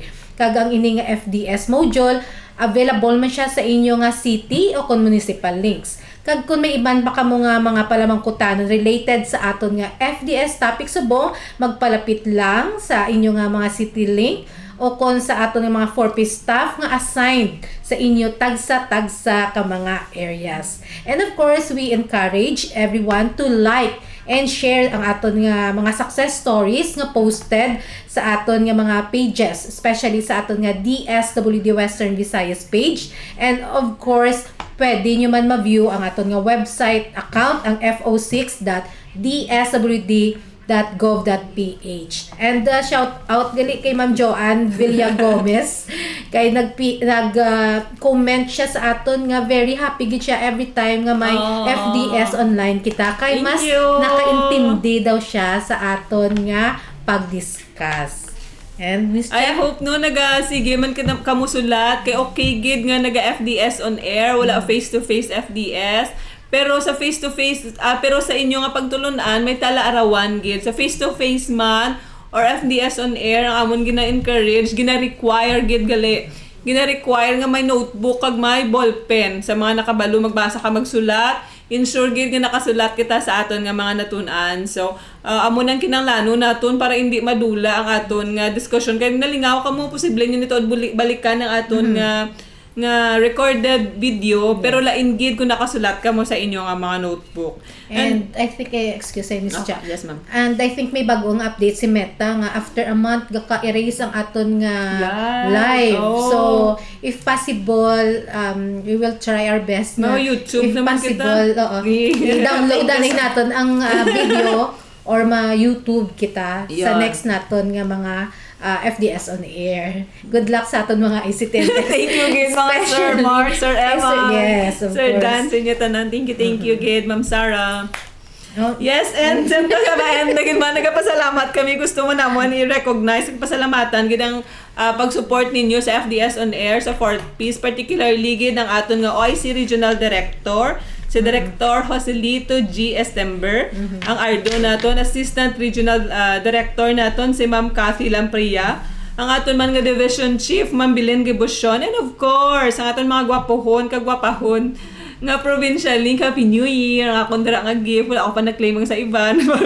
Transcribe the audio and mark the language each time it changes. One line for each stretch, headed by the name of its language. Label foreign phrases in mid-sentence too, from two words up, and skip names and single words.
Hiligaynon: Kag ang ini nga FDS module available man siya sa inyo nga city o kon municipal links. Kag kung may iban pa kamo nga mga palamangkutanon related sa aton nga FDS topic subong, magpalapit lang sa inyo nga mga city link o kon sa aton nga mga 4-piece staff nga assigned sa inyo tagsa-tagsa ka mga areas.
English: And of course, we encourage everyone to like and share
Hiligaynon: ang aton nga mga
English: success stories nga posted
Hiligaynon: sa aton nga mga
English: pages, especially
Hiligaynon: sa aton nga
English: DSWD Western Visayas page. And of course,
Hiligaynon: pwede nyo man ma-view ang aton nga website account, ang fo6.dswd.gov.ph.
English: And shout out
Hiligaynon: gali kay Ma'am Joanne Villa Gomez kay comment siya sa aton nga
English: very happy
Hiligaynon: gid siya every time nga may FDS online kita kay
English: Thank
Hiligaynon: mas
English: you.
Hiligaynon: nakaintindi daw siya sa aton nga pag-discuss.
English: And Miss I hope
Hiligaynon: no sige man kamusulat kay okay gid nga naga FDS on air, wala
English: face to face
Hiligaynon: FDS. Pero sa
English: face to face
Hiligaynon: pero sa inyo nga pagtulunan may tala-arawan gid. Sa
English: face to face
Hiligaynon: man or FDS on air ang amon gina-encourage, gina-require gid gali. Gina-require nga may notebook kag may ballpen sa mga nakabalo magbasa ka magsulat. Ensure gid nga nakasulat kita sa aton nga mga natun-an. So, amo nang kinahanglan naton para hindi madula ang aton nga discussion. Kaya nalingaw ka mo posible niyo nito balikan ang aton nga
English: recorded video
Hiligaynon: pero lain gid kung nakasulat ka mo sa inyo nga mga notebook.
English: And I think, excuse me, Miss Cha. Yes, ma'am. And I think
Hiligaynon: may bagong update si Meta nga
English: after a month
Hiligaynon: gaka-erase ang aton nga live.
English: Oh. So, if possible, we will try our best na. No, YouTube if
Hiligaynon: naman
English: possible,
Hiligaynon: kita. oo. I-download na natin ang video or ma-YouTube kita sa
English: Yeah.
Hiligaynon: next naton nga mga FDS on air.
English: Good luck
Hiligaynon: sa aton mga ICT.
English: Thank you gid mga Sir Mark, Sir Emma. Yes, of Sir course.
Hiligaynon: Dan, sa inyo tanan.
English: Thank you gid, Ma'am Sarah. Oh,
Hiligaynon: Yes, and siyempre kabayan, nagpasalamat kami. Gusto mo naman i-recognize, pasalamatan gid ang pag-support ninyo sa FDS on air sa Fourth Piece, particularly gid ang aton nga OIC Regional Director, si Director Joselito G. Estember, ang Ardo naton, Assistant Regional Director naton si Ma'am Cathy Lampria, ang aton man nga Division Chief, Ma'am Bilen Gibusion, and of course, ang aton mga gwapohon, kagwapahon, nga provincial link,
English: Happy New Year,
Hiligaynon: ang akong dara nga gift, wala ako pa na-claim sa iban.